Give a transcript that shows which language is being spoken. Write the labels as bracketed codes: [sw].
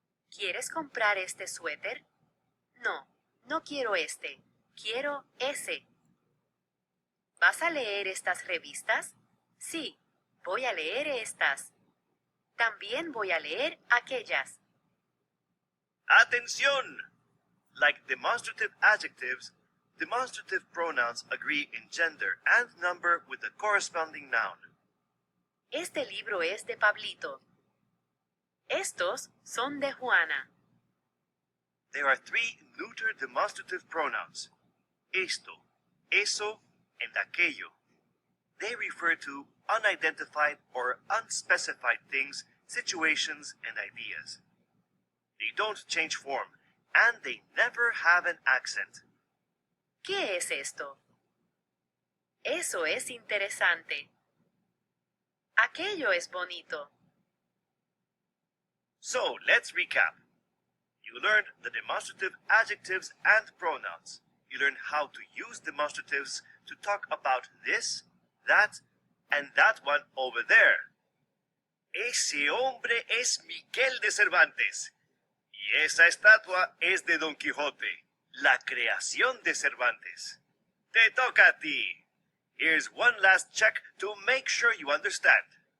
[es] ¿Quieres comprar este suéter? No, no quiero este. Quiero ese. ¿Vas a leer estas revistas? Sí, voy a leer estas. También voy a leer aquellas. Atención! [en] Like demonstrative adjectives, demonstrative pronouns agree in gender and number with the corresponding noun. [es] Este libro es de Pablito. Estos son de Juana. [en] There are three neuter demonstrative pronouns: esto, eso, and aquello. They refer to unidentified or unspecified things, situations, and ideas. They don't change form, and they never have an accent. [es] ¿Qué es esto? Eso es interesante. Aquello es bonito. [en] So let's recap. You learned the demonstrative adjectives and pronouns. You learned how to use demonstratives to talk about this, that, and that one over there. [es] Ese hombre es Miguel de Cervantes. Y esa estatua es de Don Quijote, la creación de Cervantes. Te toca a ti. [en] Here's one last check to make sure you understand.